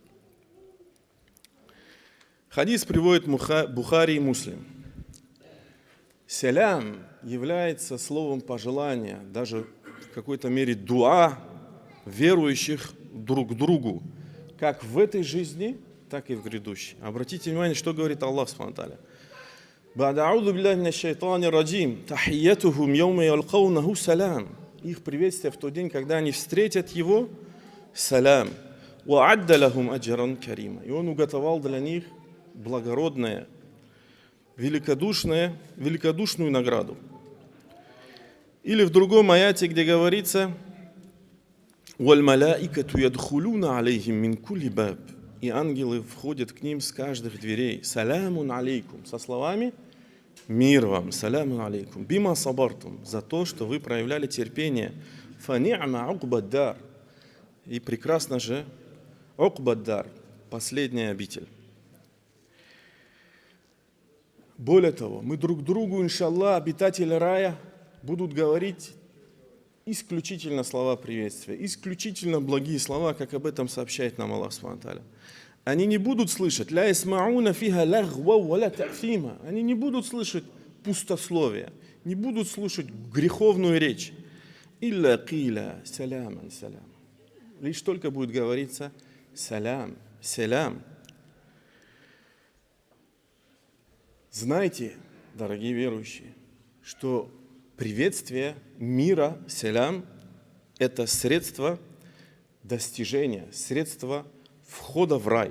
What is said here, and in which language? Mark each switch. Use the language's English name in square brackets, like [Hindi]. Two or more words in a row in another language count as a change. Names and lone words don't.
[Russian] Хадис приводит Бухари и Муслим. Салям является словом пожелания, даже в какой-то мере дуа верующих друг к другу, как в этой жизни, так и в грядущей. Обратите внимание, что говорит Аллах [Arabic] سبحانه وتعالى. «بعد أعوذ بالله من الشيطان الرجيم، تحيتهم يوم يلقونه سلام». [Russian] их приветствие в тот день, когда они встретят его, салям. [Arabic] وَعَدَّ لَهُمْ أَجْرًا كَرِيمًا. [Russian] И он уготовал для них благородное, великодушную награду. Или в другом аяте, где говорится, [Arabic] وَالْمَلَائِكَةُ يَدْخُلُونَ عَلَيْهِمْ مِنْ كُلِّ بَابٍ. [Russian] И ангелы входят к ним с каждых дверей. [Arabic] سلام عليكم. [Russian] Со словами мир вам. [Arabic] سلام عليكم بما صبرتم. [Russian] За то, что вы проявляли терпение. [Arabic] فنعم عقبى الدار. [Russian] И прекрасно же уqбаддар. Последняя обитель. Более того, мы друг другу, иншаллах, обитатели рая, будут говорить исключительно слова приветствия, исключительно благие слова, как об этом сообщает нам Аллах [Arabic] سبحانه وتعالى. [Russian] Они не будут слышать [Arabic] «لا يسمعون فيها لغوا ولا تأثيما». [Russian] Они не будут слышать пустословие, не будут слушать греховную речь. [Arabic] «إلا قيلا سلاما سلاما». [Russian] Лишь только будет говориться «салям», «салям». Знайте, дорогие верующие, что приветствие мира, салям, это средство достижения, средство входа в рай.